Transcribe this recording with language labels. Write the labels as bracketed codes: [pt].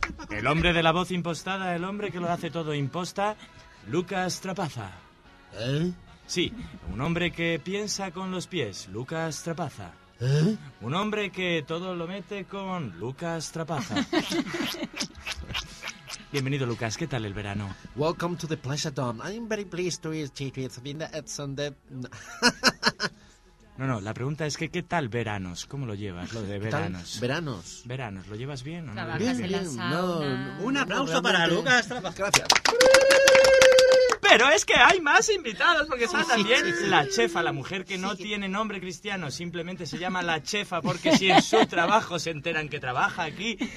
[es] El hombre de la voz impostada, el hombre que lo hace todo imposta, Lucas Trapaza. ¿Eh? Sí, un hombre que piensa con los pies, Lucas Trapaza. ¿Eh? Un hombre que todo lo mete con Lucas Trapaza. Bienvenido, Lucas. ¿Qué tal el verano? [en] Welcome to the Pleasure Dome. I'm very pleased to eat cheese with Vinda Edson de... [es] No, la pregunta es que ¿qué tal veranos? ¿Cómo lo llevas, lo de veranos? ¿Veranos? ¿Veranos? ¿Lo llevas bien o no? Un aplauso para Lucas Trapaza. Gracias. Pero es que hay más invitados, porque está también la chefa, la mujer que no tiene nombre cristiano, simplemente se llama la chefa, porque si en su trabajo se enteran que trabaja aquí...